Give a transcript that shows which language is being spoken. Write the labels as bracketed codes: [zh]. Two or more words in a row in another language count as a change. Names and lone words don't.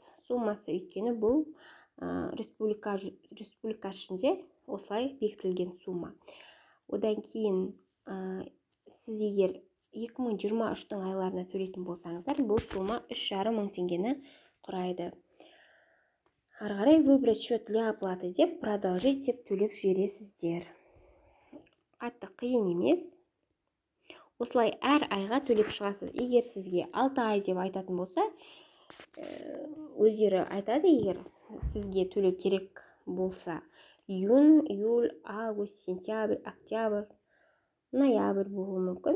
[kk] Суммасы өйткені бұл республика ішінде осылай бекітілген сумма. Одан кейін сіз егер 2023-дің айларына төлейтін болсаңыздар, бұл сумма 3500 теңгені құрайды. Ары қарай [ru] выбрать счет для оплаты [kk] деп, продолжить деп төлеп жібересіздер. Қатты қиын емес. Осылай әр айға төлеп шығасыз. Егер сізге 6 ай деп айтатын болса, өздері айтады, егер сізге төлеу керек болса, [ru] июнь, июль, август, сентябрь, октябрь, ноябрь [kk] болуы мүмкін.